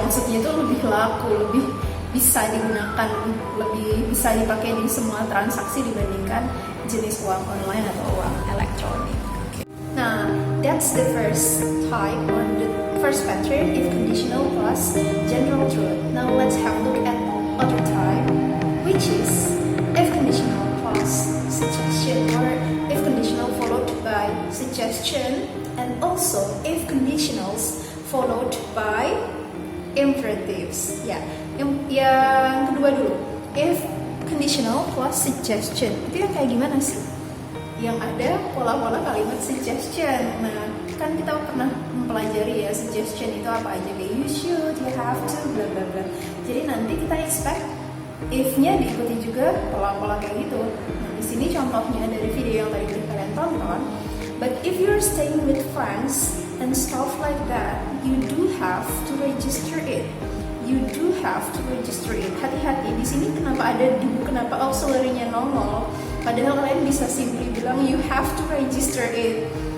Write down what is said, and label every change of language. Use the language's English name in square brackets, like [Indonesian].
[Indonesian] Maksudnya itu lebih laku, lebih bisa digunakan, lebih bisa dipakai di semua transaksi dibandingkan jenis uang online atau uang elektronik. Okay. [English] Nah, that's the first type or the first pattern, if conditional plus general truth. Now let's have a look at other type, which is if conditional plus suggestion, or if conditional followed by suggestion, and also if conditionals followed by imperatives. [Indonesian] Ya, yang kedua dulu, [English] if conditional plus suggestion, [Indonesian] itu yang kayak gimana sih? Yang ada pola-pola kalimat suggestion. Nah, kan kita pernah mempelajari ya suggestion itu apa aja, kayak [English] you should, you have to, [Indonesian] bla bla bla. Jadi nanti kita expect if-nya diikuti juga pola-pola kayak gitu. Nah, di sini contohnya dari video yang tadi kalian tonton. [English] But if you're staying with friends and stuff like that, you do have to register it. you do have to register it. [Indonesian] Hati-hati, di sini kenapa ada do, kenapa auxiliary-nya nongol, padahal kalian bisa simply bilang [English] you have to register it.